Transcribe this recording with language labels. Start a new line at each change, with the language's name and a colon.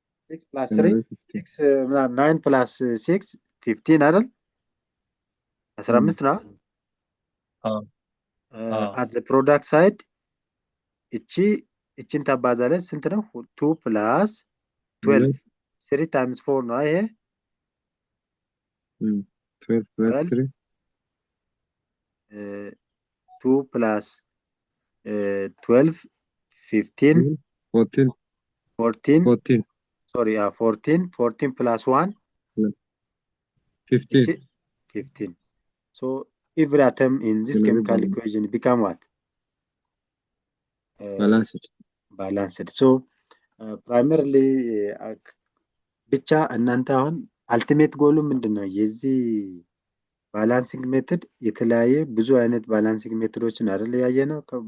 English: 6 plus 3 6 9 plus 6 15
Amharic: አይደል? 15 ነው።
English: at the product side
Amharic: እቺን ታባዛለች ስንት ነው?
English: 2 plus 12 3 times 4
Amharic: ነው ይሄ
English: 12 plus 3 2 plus 12 15 14 sorry, 14 plus 1? 15. 15. So every atom in this chemical equation become what? Balanced. Balanced. So primarily
Amharic: ብቻ እናንተ አሁን አልቲሜት ጎሉ ምንድነው? የዚህ ባላንሲንግ ሜተድ የተለያየ ብዙ አይነት ባላንሲንግ ሜተዶችን አይደል ያየነው?